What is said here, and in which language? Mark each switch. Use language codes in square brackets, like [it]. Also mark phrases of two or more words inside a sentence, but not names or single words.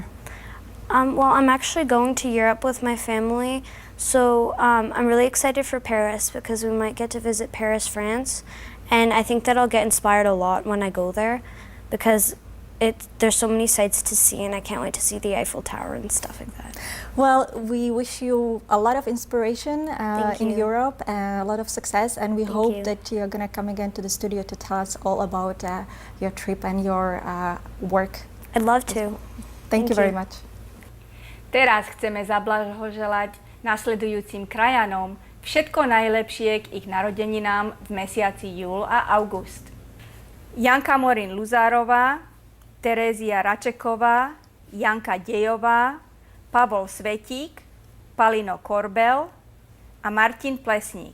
[en] Well, I'm actually going to Europe with my family, so I'm really excited for Paris because we might get to visit Paris, France, and I think that I'll get inspired a lot when I go there because there's so many sights to see, and I can't wait to see the Eiffel Tower and stuff like that. Well, we wish you a lot of inspiration in you. Europe, a lot of success, and we Thank hope you. that you're going to come again to the studio to tell us all about your trip and your work. I'd love to. Thank you very much. [sk] Teraz chceme zablahoželať nasledujúcim krajanom všetko najlepšie k ich narodeninám v mesiaci júl a august. Janka Morin Luzárová, Terézia Račeková, Janka Dejová, Pavol Svetík, Palino Korbel a Martin Plesník.